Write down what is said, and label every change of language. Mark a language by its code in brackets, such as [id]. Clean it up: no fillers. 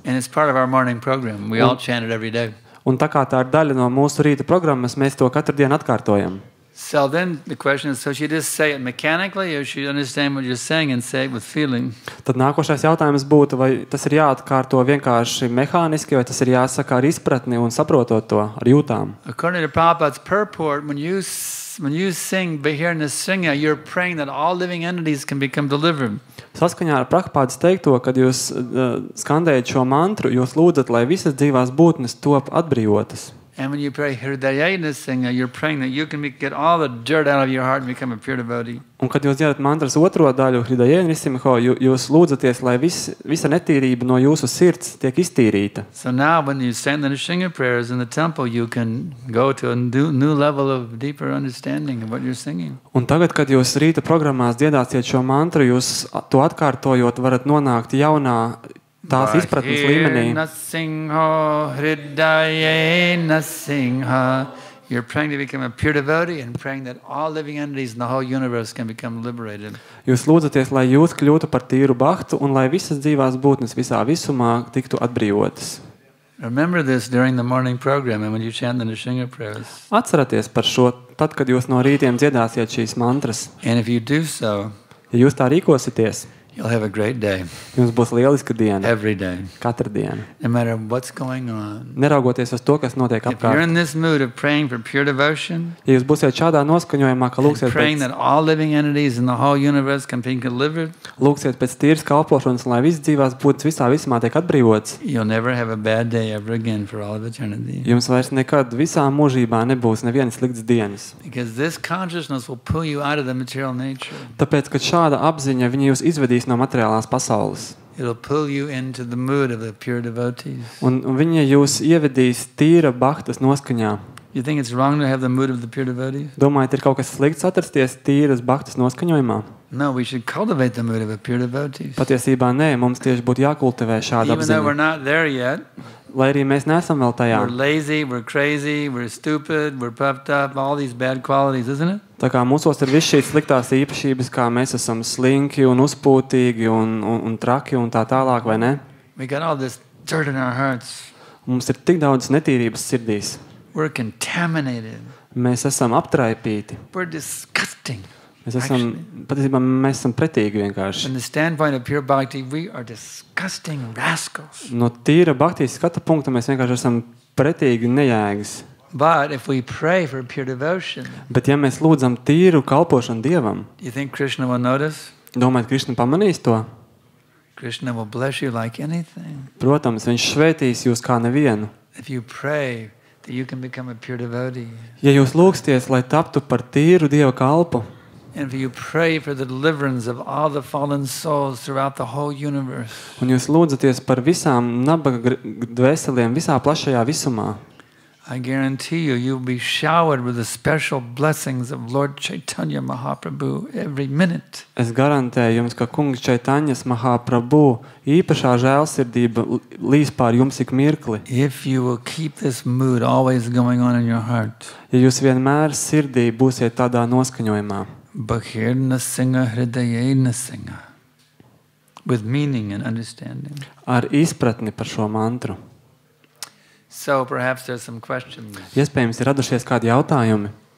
[en] And it's part of our morning program. We all chant it every day. [lv] Un tā kā tā ir daļa no mūsu rīta programmas, mēs to katru dienu atkārtojam. [en] So then the question is, so she just say it mechanically, or she understand what you're saying and say it with feeling? [lv] Tad nākošais jautājums būtu, vai tas ir jāatkārto vienkārši mehāniski, vai tas ir jāsaka ar izpratni un saprotot to ar jūtām. [en] According to Prabhupada's purport, when you sing Bahir Nisingha, you're praying that all living entities can become delivered. [lv] Saskaņā ar Prabhupādas teikto, kad jūs skandējat šo mantru, jūs lūdzat, lai visas dzīvās būtnes top atbrīvotas. [en] And when you pray Hridaye Nisingha, you're praying that you can get all the dirt out of your heart and become a pure devotee. [lv] Un kad jūs dziedat mantras otro daļu, Hridaye Nisimho, jūs lūdzaties, lai visa netīrība no jūsu sirds tiek iztīrīta. [en] So now when you stand the Nishinga prayers in the temple, you can go to a new level of deeper understanding of what you're singing. [lv] Un tagad, kad jūs rīta programmās dziedāsiet šo mantru, jūs to atkārtojot varat nonākt jaunā tās izpratnes līmenī. [sa] Nasingha, Hridaye Nasingha. [en] You're praying to become a pure devotee and praying that all living entities in the whole universe can become liberated. [lv] Jūs lūdzaties, lai jūs kļūtu par tīru bhaktu un lai visas dzīvās būtnes visā visumā tiktu atbrīvotas. [en] Remember this during the morning program and when you chant the Nishinga prayers. [lv] Atcerieties par šo tad, kad jūs no rītiem dziedāsiet šīs mantras. [en] And if you do so, [lv] Ja jūs tā rīkosieties, [en] you'll have a great day [lv] jums būs lieliska diena, [en] every day, [lv] katra diena. [en] no matter what's going on. [lv] Neraugoties uz to, kas notiek [en] If you're [lv] apkārt. [en] in this mood of praying for pure devotion, [lv] Ja jūs būsiet šādā noskaņojumā, ka [en] and [lv] lūksiet [en] praying that all living entities in the whole universe can be delivered, [lv] pēc tīras kalpošanas, un lai visas dzīvās būtnes visā visumā tiek atbrīvotas, [en] you'll never have a bad day ever again for all of eternity. [lv] jums vairs nekad visā mūžībā nebūs nevienas sliktas dienas. [en] Because this consciousness will pull you out of the material nature. [lv] Tāpēc, ka šāda apziņa viņi jūs izvedīs no materiālās pasaules. [en] It'll pull you into the mood of the pure devotees. [lv] Un viņa jūs ievedīs tīra bhaktas noskaņā. [en] You think it's wrong to have the mood of the pure devotees? [lv] Domājat, ir kaut kas slikts atrasties tīras bhaktas noskaņojumā? [en] No, we should cultivate the mood of the pure devotees. [lv] Patiesībā nē, mums tieši būtu jākultivē šāda [en] Even though we're [lv] apziņa. [en] not there yet, [lv] Lai arī mēs neesam vēl tajā. [en] we're lazy, we're crazy, we're stupid, we're puffed up, all these bad qualities, isn't it? [lv] Tā kā mūsos ir viss šīs sliktās īpašības, kā mēs esam slinki un uzpūtīgi un traki un tā tālāk, vai ne? [en] We got all this dirt in our hearts. [lv] Mums ir tik daudz netīrības sirdīs. [en] We're contaminated. [lv] Mēs esam aptraipīti. [en] We're disgusting. [lv] Patiesībā mēs esam pretīgi vienkārši. [en] From the standpoint of pure bhakti, we are disgusting rascals. [lv] No tīra bhaktijas skata punkta mēs vienkārši esam pretīgi nejēgas. [en] But if we pray for pure devotion, [lv] Bet ja mēs lūdzam tīru kalpošanu Dievam, [en] do you think Krishna will notice? [lv] domājat, Krišna pamanīs to? [en] Krishna will bless you like anything. [lv] Protams, viņš svētīs jūs kā nevienu. [en] If you pray that you can become a pure devotee, [lv] Ja jūs lūgsties, lai taptu par tīru Dieva kalpu, [en] and if you pray for the deliverance of all the fallen souls throughout the whole universe, [lv] un jūs lūdzaties par visām nabaga dvēseliem visā plašajā visumā, [en] I guarantee you, you'll be showered with the special blessings of Lord Chaitanya Mahaprabhu every minute. [lv] es garantēju jums, ka kungs Čaitaņas Mahaprabhu īpašā žēlsirdība līs pār jums ik mirkli. [en] If you will keep this mood always going on in your heart. [lv] Ja jūs vienmēr sirdī būsiet tādā noskaņojumā. [sa] Bhakirna Singha Hridayena Singha. [en] With meaning and understanding. [lv] Ar izpratni par šo mantru. [en] So perhaps there's some questions. [lv] Iespējams, ir radušies kādi jautājumi.